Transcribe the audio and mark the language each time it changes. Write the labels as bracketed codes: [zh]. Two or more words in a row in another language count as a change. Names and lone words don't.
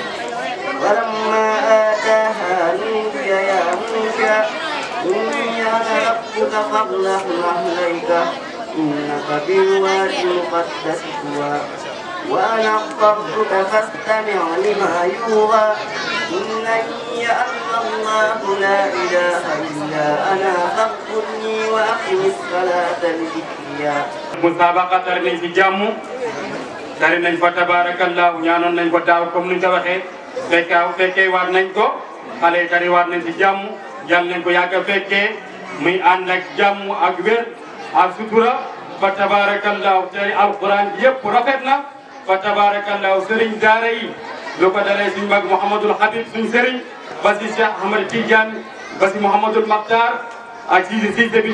[ar] ولما آتاها نودي يا موسى إني أنا ربك فاغلق عليك إنك بالوادي المقدس طوى وأنا اخترتك فاستمع لما يوحى إنني أنا الله لا إله إلا أنا فاعبدني وأقم الصلاة لذكري. [wo] مسابقة nañ ci jàmm dari nañ fa tabarakallahu ñaanoon nañ ko daaw comme ni nga ko waxee fekkee waat nañ ko xale yi tari waat nañ ci jàmm yal nañ ko yàgg a fekkee muy ànd ak jàmm ak wér ak sutura fa tabarakallahu tey alquran yëpp rafet na fa tabarakallahu sëriñ daara yi lu ko dalee suñ mag Mouhamadul Habib suñ sëriñ ba si Cheikh Ahmad Tidiane ba si Mouhamadul Makhtar ak Cissé bi